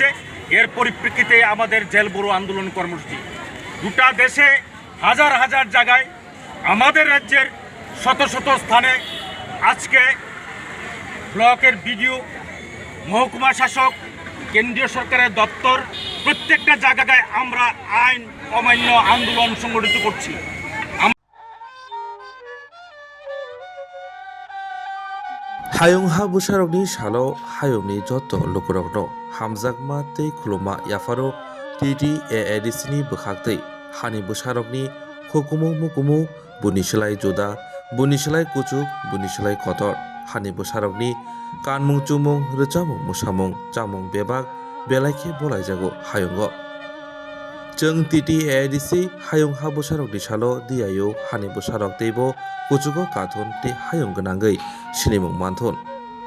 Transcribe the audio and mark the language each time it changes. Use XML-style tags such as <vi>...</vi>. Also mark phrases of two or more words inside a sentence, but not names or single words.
<bn>এর পরিপ্রেক্ষিতে আমাদের জেল বড়ো আন্দোলন কর্মসূচি গোটা দেশে হাজার হাজার জায়গায়, আমাদের রাজ্যের শত শত স্থানে আজকে ব্লকের বিডিও, মহকুমা শাসক, কেন্দ্রীয় সরকারের দপ্তর প্রত্যেকটা জায়গায় আমরা আইন অমান্য আন্দোলন সংগঠিত করছি।</bn> <trp>हायुंहा बुसारकनि सालो हायुंनि जत लुकुरकनो हामजाकमा तै खुलुमा याफारो TTAADCनि बोखाक्तै हानि बुसारकनि हुकुमु मुकुमु बुनिसलाय जुदा बुनिसलाय कुचुक बुनिसलाय खतर हानि बुसारकनि कानमुं चुमुं रोचामुं मुसामुं चामुं बेबाक बेलायखे बलायजागो हायुंगो जों TTAADC हायुंहा बुसारकनि सालो दियायो हानि बुसारक तैबो कुचुको काथुन ते हायुं गोनांगै सिनिमुं मानथुन</trp>